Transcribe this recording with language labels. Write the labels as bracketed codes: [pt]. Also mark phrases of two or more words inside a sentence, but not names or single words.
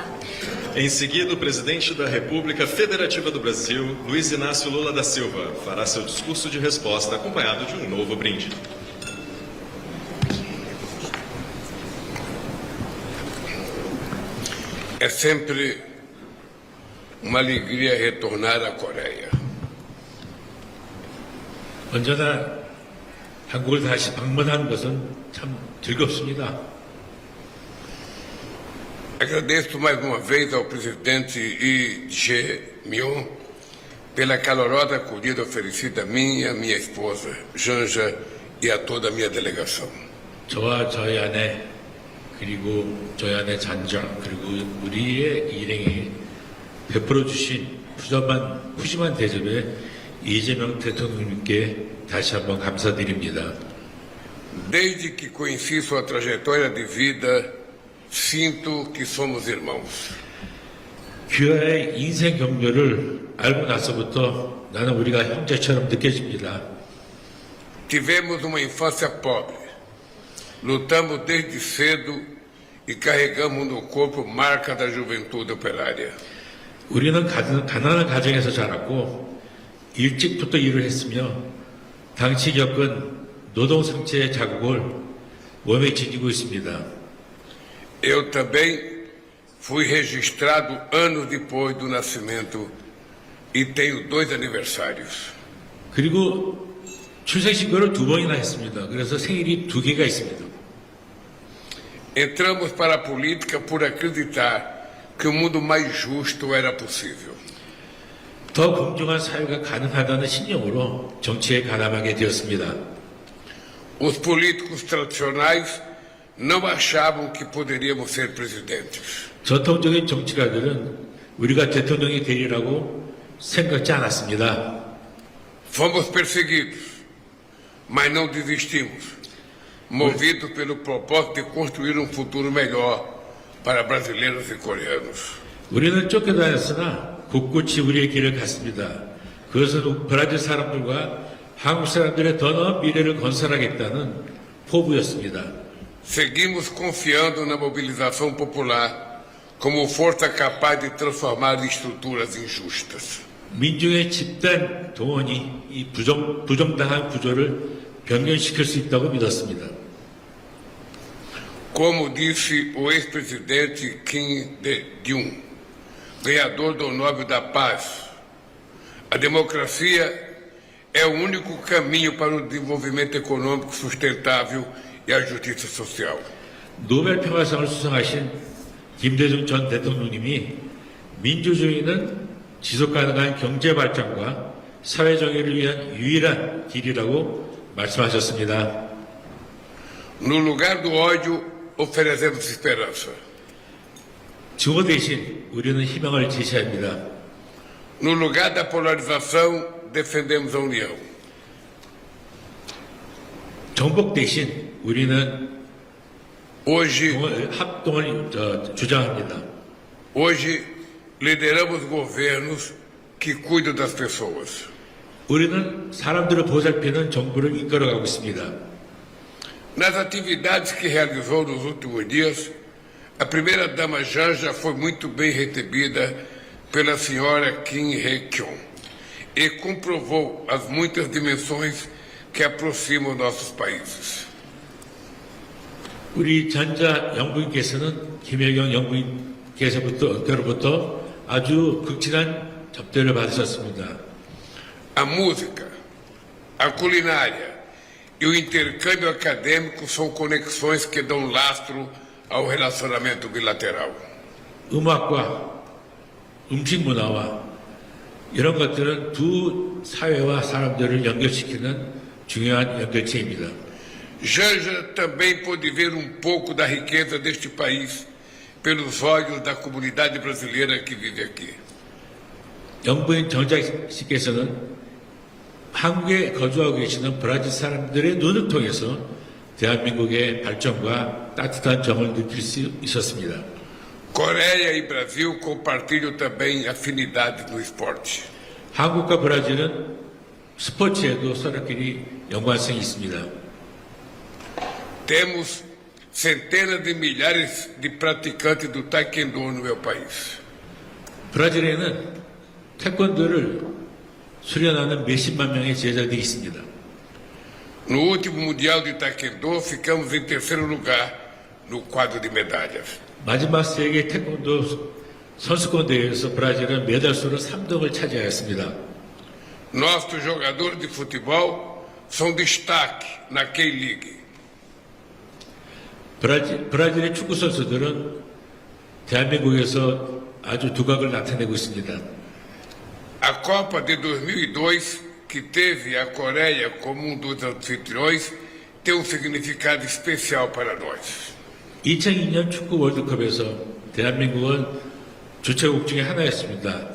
[pt] Em seguida, o presidente da República Federativa do Brasil, Luiz Inácio Lula da Silva, fará seu discurso de resposta acompanhado de um novo brinde. É sempre uma alegria retornar à Coreia. [ko] 언제나 한국을 다시 방문하는 것은 참 즐겁습니다. [pt] Agradeço mais uma vez ao presidente Lee Jae-myung pela calorosa acolhida oferecida a mim, a minha esposa Janja e a toda a minha delegação. [ko] 저와 저희 아내 그리고 저희 아내 잔자 그리고 우리의 일행이 베풀어 주신 푸짐한 대접에 이재명 대통령님께 다시 한번 감사드립니다. [pt] Desde que conheci sua trajetória de vida, sinto que somos irmãos. [ko] 귀하의 인생 경로를 알고 나서부터 나는 우리가 형제처럼 느껴집니다. [pt] Tivemos uma infância pobre, lutamos desde cedo e carregamos no corpo marca da juventude operária. [ko] 우리는 가난한 가정에서 자랐고 일찍부터 일을 했으며 당시 겪은 노동 상처의 자국을 몸에 지니고 있습니다. [pt] Eu também fui registrado anos depois do nascimento e tenho 2 aniversários. [ko] 그리고 출생신고를 2번이나 했습니다. 그래서 생일이 2개가 있습니다. [pt] Entramos para a política por acreditar que o mundo mais justo era possível. [ko] 더 공정한 사회가 가능하다는 신념으로 정치에 가담하게 되었습니다. [pt] Os políticos tradicionais não achavam que poderíamos ser presidentes. [ko] 전통적인 정치가들은 우리가 대통령이 되리라고 생각지 않았습니다. [pt] Fomos perseguidos, mas não desistimos, movidos pelo propósito de construir um futuro melhor para brasileiros e coreanos. [ko] 우리는 쫓겨다녔으나 굳굳이 우리의 길을 갔습니다. 그것은 브라질 사람들과 한국 사람들의 더 나은 미래를 건설하겠다는 포부였습니다. [pt] Seguimos confiando na mobilização popular como força capaz de transformar estruturas injustas. [ko] 민중의 집단 동원이 이 부정당한 구조를 변경시킬 수 있다고 믿었습니다. [pt] Como disse o ex-presidente Kim Dae-jung, ganhador do Nobel da Paz, a democracia é o único caminho para o desenvolvimento econômico sustentável e a justiça social. [ko] 노벨 평화상을 수상하신 김대중 전 대통령님이 민주주의는 지속 가능한 경제 발전과 사회 정의를 위한 유일한 길이라고 말씀하셨습니다. [pt] No lugar do ódio, oferecemos esperança. [ko] 증오 대신 우리는 희망을 제시합니다. [pt] No lugar da polarização, defendemos a união. [ko] 정복 대신 우리는 [pt] Hoje, [ko] 합동을 주장합니다. [pt] hoje lideramos governos que cuidam das pessoas. [ko] 우리는 사람들을 보살피는 정부를 이끌어가고 있습니다. [pt] Nas atividades que realizou nos últimos dias, a primeira-dama Janja foi muito bem recebida pela senhora Kim Hye-kyung e comprovou as muitas dimensões que aproximam nossos países. [ko] 우리 전자 영부인께서는 김혜경 영부인께서부터 아주 극진한 접대를 받으셨습니다. [pt] A música, a culinária e o intercâmbio acadêmico são conexões que dão lastro ao relacionamento bilateral. [ko] 음악과 음식 문화와 이런 것들은 두 사회와 사람들을 연결시키는 중요한 연결체입니다. [pt] Janja também pôde ver pouco da riqueza deste país pelos olhos da comunidade brasileira que vive aqui. [ko] 영부인 정작 씨께서는 한국에 거주하고 계시는 브라질 사람들의 눈을 통해서 대한민국의 발전과 따뜻한 정을 느낄 수 있었습니다. [pt] Coreia e Brasil compartilham também afinidades no esporte. [ko] 한국과 브라질은 스포츠에도 서로끼리 연관성이 있습니다. [pt] Temos centenas de milhares de praticantes do taekwondo no meu país. [ko] 브라질에는 태권도를 수련하는 몇십만 명의 제자들이 있습니다. [pt] No último Mundial de Taekwondo, ficamos em terceiro lugar no quadro de medalhas. [ko] 마지막 세계 태권도 선수권 대회에서 브라질은 메달수로 3등을 차지하였습니다. [pt] Nossos jogadores de futebol são destaque na K-League. [ko] 브라질의 축구 선수들은 대한민국에서 아주 두각을 나타내고 있습니다. [pt] A Copa de 2002, que teve a Coreia como dos anfitriões, tem significado especial para nós. [ko] 2002년 축구 월드컵에서 대한민국은 주최국 중에 하나였습니다.